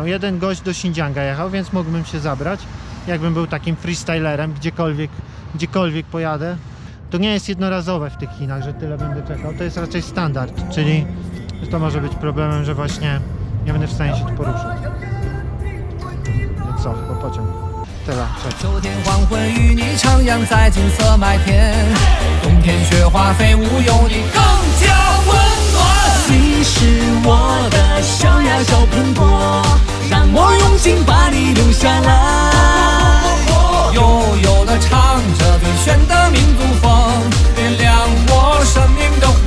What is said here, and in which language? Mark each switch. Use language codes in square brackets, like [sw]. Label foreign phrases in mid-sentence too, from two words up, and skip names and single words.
[pl] Jeden gość do Xinjianga jechał, więc mógłbym się zabrać, jakbym był takim freestylerem, gdziekolwiek pojadę. To nie jest jednorazowe w tych Chinach, że tyle będę czekał, to jest raczej standard, czyli to może być problemem, że właśnie nie będę w stanie się tu poruszyć. No co, chyba pociąg. Tyle, cześć. [zh] 秋天黄昏与你徜徉在金色麦田，冬天雪花飞舞有你更加温暖。你是我的小呀小苹果，让我用心把你留下来。悠悠地唱着最炫的民族风，点亮我生命的火。